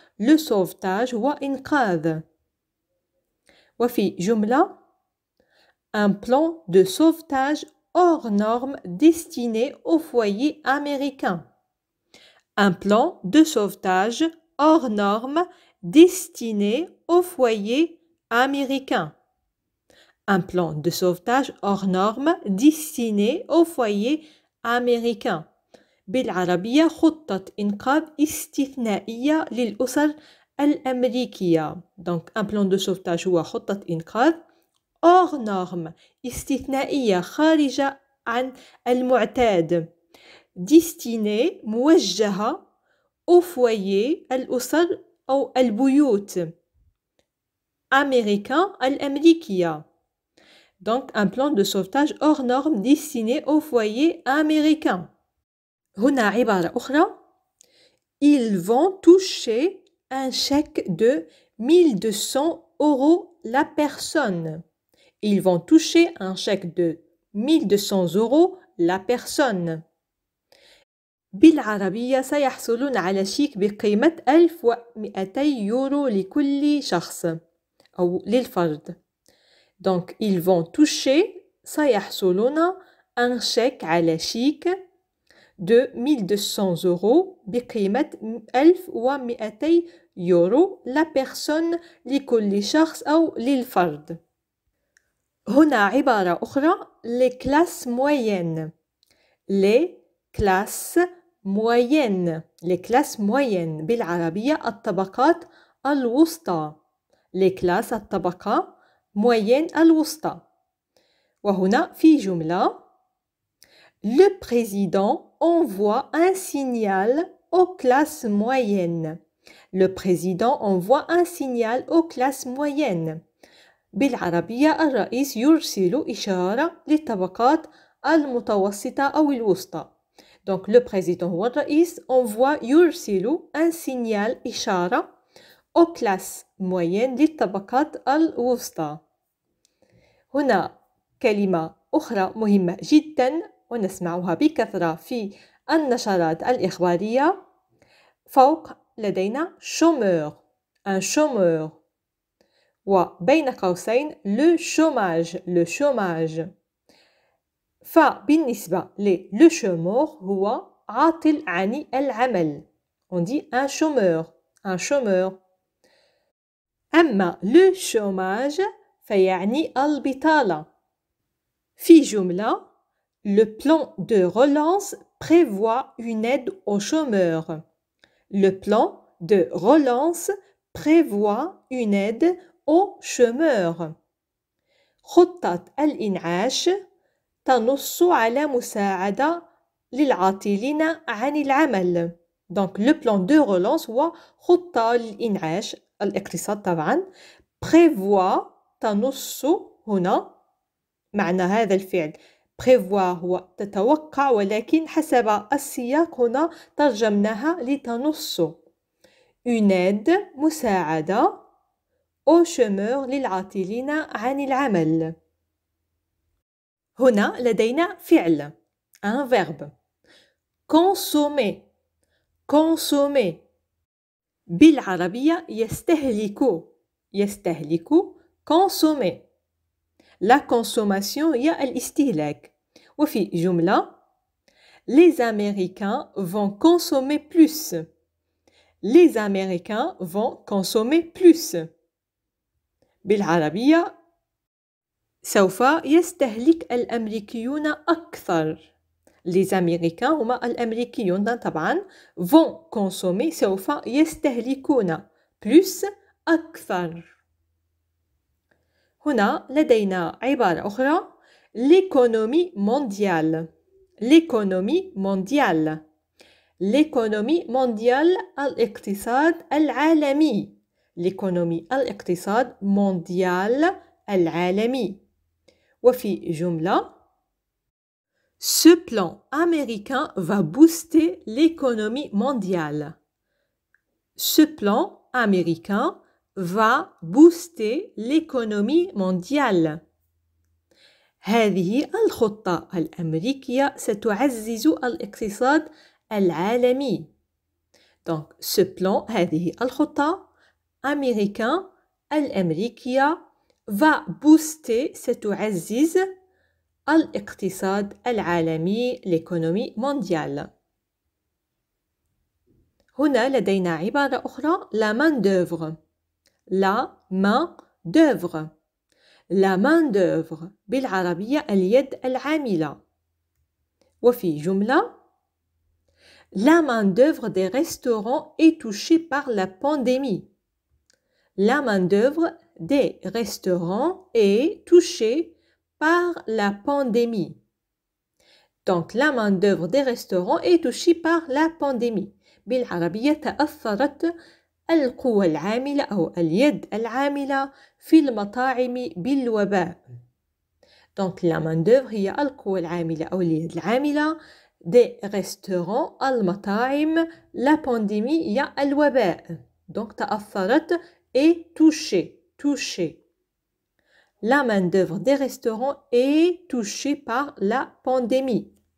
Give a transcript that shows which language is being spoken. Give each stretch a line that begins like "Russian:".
French: Le sauvetage
Arabic: هو إنقاذ. وفي جملة
French: un plan de sauvetage hors norme destiné aux foyers américains. Un plan de sauvetage hors norme destiné aux foyers américains. Un plan de sauvetage hors norme destiné aux foyers américains.
Arabic: بالعربية خطة إنقاذ استثنائية للأسر الأمريكية.
French: Donc un plan de sauvetage
Arabic: هو خطة إنقاذ
French: hors norme
Arabic: استثنائية خارجة عن المعتاد.
French: destiné
Arabic: موجهة
French: au foyer
Arabic: الأسر أو البيوت.
French: américain
Arabic: الأمريكية.
French: Donc un plan de sauvetage hors norme destiné au foyer américain.
Arabic: هنا عبارة أخرى.
French: Ils vont toucher un chèque de 1200 € la personne. Ils vont toucher un chèque de 1200 € la personne.
Arabic: بالعربية سيحصلون على شيك بقيمة 1200 يورو لكل شخص أو للفرد.
French: Donc ils vont toucher
Arabic: سيحصلون
French: un chèque
Arabic: على شيك
French: de 1200 €
Arabic: بقيمة 1200 يورو
French: la personne
Arabic: لكل شخص أو للفرد. هنا عبارة أخرى.
French: les classes moyennes. les classes moyennes. les classes moyennes
Arabic: بالعربية الطبقات الوسطى.
French: les classes
Arabic: الطبقة
French: moyenne
Arabic: الوسطى. وهنا في جملة
French: le président envoie un signal aux classes moyennes. Le président envoie un signal aux classes moyennes. بالعربية الرئيس يرسل إشارة للطبقات المتوسطة أو الوسطى. Donc le président
Arabic: هو الرئيس
French: envoie
Arabic: يرسل
French: un signal
Arabic: إشارة
French: aux classes moyennes
Arabic: للطبقات الوسطى. هنا كلمة أخرى مهمة جدا ونسمعها بكثرة في النشرات الإخبارية. فوق لدينا chômeur.
French: un chômeur.
Arabic: وبين قوسين
French: le chômage. le chômage.
Arabic: فبالنسبة
French: le chômeur
Arabic: هو عاطل عن العمل.
French: on dit un chômeur. un chômeur.
Arabic: أما
French: le chômage
Arabic: فيعني البطالة. في جملة
French: le plan de relance prévoit une aide aux chômeurs. Le plan de relance prévoit une aide aux chômeurs.
Arabic: خطة الإنعاش تنص على مساعدة للعاطلين عن العمل.
French: Donc le plan de relance
Arabic: هو خطة للإنعاش الاقتصاد طبعا. prévoit تنص هنا معنى هذا الفعل. prévoir هو تتوقع، ولكن حسب السياق هنا ترجمناها لتنص.
French: une aide
Arabic: مساعدة
French: aux chômeurs
Arabic: للعاطلين عن العمل. هنا لدينا فعل
French: un verbe consommer.
Arabic: consommer بالعربية يستهلك. يستهلك consommer.
French: La consommation
Arabic: هي الاستهلاك. وفي جملة
French: les Américains vont consommer plus. les Américains vont consommer plus.
Arabic: بالعربية سوف يستهلك الأمريكيون أكثر.
French: les Américains
Arabic: هما الأمريكيون طبعا.
French: vont consommer
Arabic: سوف يستهلكون plus أكثر. هنا لدينا عبارة أخرى
French: l'économie mondiale. l'économie mondiale. l'économie mondiale
Arabic: الاقتصاد العالمي.
French: l'économie
Arabic: الاقتصاد
French: mondial
Arabic: العالمي. وفي جملة
French: Ce plan américain va booster l'économie mondiale. Ce plan américain va booster l'économie mondiale.
Arabic: هذه الخطة الأمريكية ستعزز الاقتصاد العالمي.
French: Donc, ce plan,
Arabic: هذه الخطة
French: américain
Arabic: الأمريكية
French: va booster
Arabic: ستعزز الاقتصاد العالمي
French: l'économie mondiale.
Arabic: هنا لدينا عبارة أخرى
French: la main d'œuvre. la main d'œuvre. la main d'œuvre
Arabic: بالعربية اليد العاملة. وفي جملة
French: la main d'œuvre des restaurants est touchée par la pandémie. la main d'œuvre des restaurants est touchée par la pandémie. Donc, la main-d'œuvre des restaurants est touchée par la pandémie.
Arabic: بالعربية تأثرت القوى العاملة أو اليد العاملة في المطاعم بالوباء.
French: Donc, la main-d'œuvre
Arabic: هي القوى العاملة أو اليد العاملة
French: des restaurants
Arabic: المطاعم.
French: la pandémie
Arabic: هي الوباء.
French: Donc,
Arabic: تأثرت
French: et touchée. La main-d'œuvre des restaurants est touchée par la pandémie.